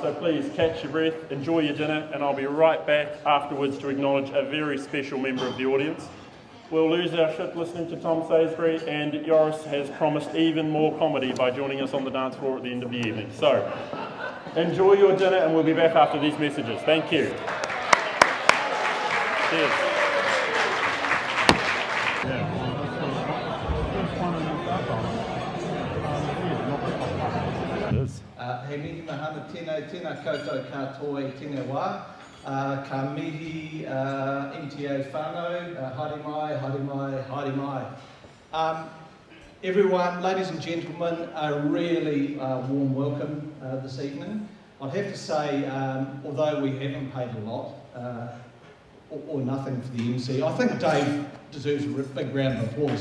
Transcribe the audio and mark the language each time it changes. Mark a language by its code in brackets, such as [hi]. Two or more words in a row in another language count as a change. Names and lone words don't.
[en] So please catch your breath, enjoy your dinner, and I'll be right back afterwards to acknowledge a very special member of the audience. We'll lose our shit listening to Tom Salisbury, and Joris has promised even more comedy by joining us on the dance floor at the end of the evening. So, enjoy your dinner, and we'll be back after these messages. Thank you. Cheers. [mi] He mihi mahana tēnā koutou katoa i tēnā wā. Ka mihi MTA whānau, haere mai, haere mai, haere mai. [en] Everyone, ladies and gentlemen, a really warm welcome this evening. I'd have to say, although we haven't paid a lot, or nothing for the MC, I think Dave deserves a big round of applause.